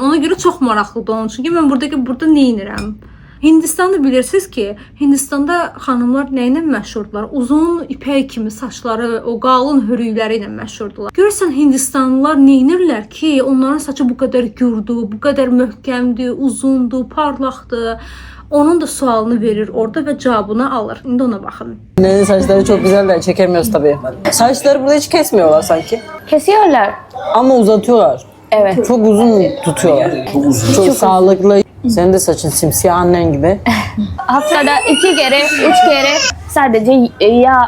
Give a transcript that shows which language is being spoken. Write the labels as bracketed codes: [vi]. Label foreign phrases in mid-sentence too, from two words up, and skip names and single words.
[az] Ona görə çox maraqlıdır onun. Çünki mən burada nə edirəm? Hindistanı bilirsiniz ki, Hindistanda xanımlar nə ilə məşhurdular? Uzun ipək kimi saçları, o qalın hörükləri ilə məşhurdular. Görürsən Hindistanlılar nə edirlər ki, onların saçı bu qədər gürdur, bu qədər möhkəmdir, uzundur, parlaqdır. Onun da sualını verir orada [tr] ve cevabını alır. Şimdi ona bakın. Annenin saçları çok güzel de çekemiyoruz tabii. Saçları burada hiç kesmiyorlar sanki. Kesiyorlar. Ama uzatıyorlar. Evet. Çok uzun tutuyorlar. Çok sağlıklı. Senin de saçın simsiyah annen gibi. Haftada 2 kere, 3 kere sadece yağ.